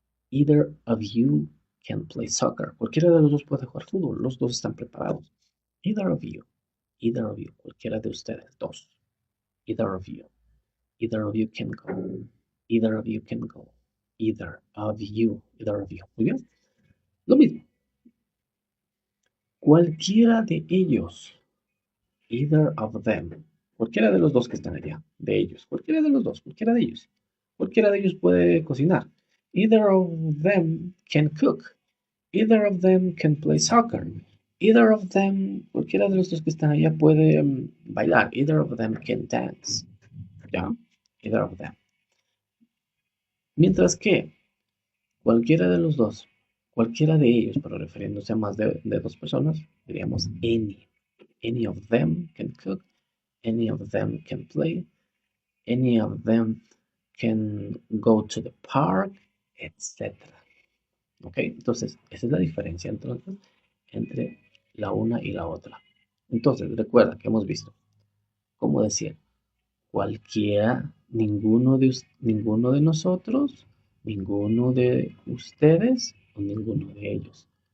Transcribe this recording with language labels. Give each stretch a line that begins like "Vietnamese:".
English: Either of you can play soccer.
Spanish: Cualquiera de los dos puede jugar fútbol. Los dos están preparados.
English: Either of you. Either of you.
Spanish: Cualquiera de ustedes. Dos.
English: Either of you. Either of you can go. Either of you can go. Either of you. Either of you.
Spanish: Muy bien. Lo mismo. Cualquiera de ellos.
English: Either of them.
Spanish: Cualquiera de los dos que están allá. De ellos. Cualquiera de los dos. Cualquiera de ellos. Cualquiera de ellos puede cocinar.
English: Either of them can cook. Either of them can play soccer. Either of them,
Spanish: cualquiera de los dos que están allá puede bailar.
English: Either of them can dance.
Spanish: ¿Ya?
English: Either of them.
Spanish: Mientras que cualquiera de los dos, cualquiera de ellos, pero refiriéndose a más de dos personas, diríamos any.
English: Any of them can cook. Any of them can play. Any of them can go to the park, etc. ¿Ok?
Spanish: Entonces, esa es la diferencia entonces entre la una y la otra. Entonces, recuerda que hemos visto, como decir, cualquiera, ninguno de nosotros, ninguno de ustedes o ninguno de ellos.